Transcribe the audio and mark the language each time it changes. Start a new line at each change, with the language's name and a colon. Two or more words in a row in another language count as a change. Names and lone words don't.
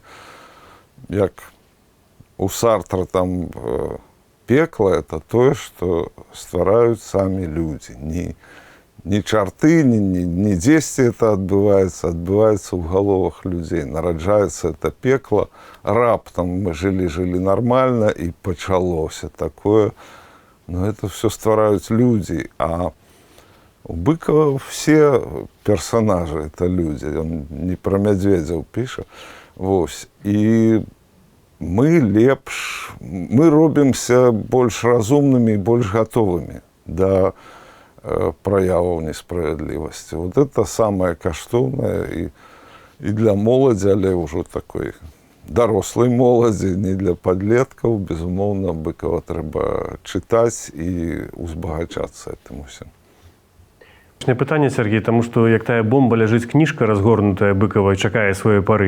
Belarusian: Як у Сартра там пекла – это тое, што ствараюць самі людзі. Не чарты, не дзесьці это адбываецца ў галовах людзей. Нараджаецца это пекла, раптам мы жылі нормально, і пачалося такое.
Russian: Но это все
Belarusian: ствараюць людзі.
Russian: А у Быкова все персонажи – это люди. Он не про
Belarusian: Мядзведзяў піша. Вось. І мы робімся больш разумнымі і больш гатовымі да праяваў несправядлівасці.
Russian: Вот это самое
Belarusian: каштоўнае і для моладзі, але ўжо такой дарослай моладзі, не для падлеткаў. Безумоўна, Быкова трэба чытаць і узбагачацца этим усім. Пытанне, Сергей, таму што як тая бомба ляжыць кніжка разгорнутая Быкова і чакае сваёй пары.